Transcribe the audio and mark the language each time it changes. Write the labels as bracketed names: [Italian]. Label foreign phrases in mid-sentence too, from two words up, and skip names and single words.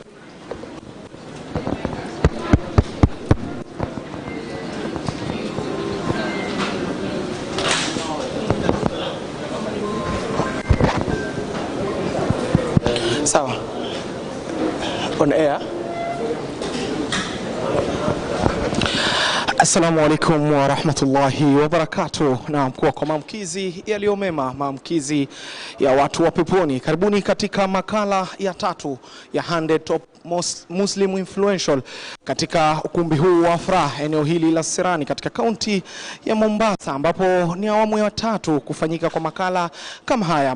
[Swahili] Sawa. [English] On air. [Arabic] السلام عليكم ورحمة الله وبركاته. [Swahili] Na mkuu kwa maamkizi yaliyomema, maamkizi ya watu wa peponi. Karibuni katika makala ya 3 ya 100 Top Muslim Influential katika ukumbi huu wa Afraah, eneo hili la Serani katika kaunti ya Mombasa, ambapo ni awamu ya 3 kufanyika kwa makala kama haya.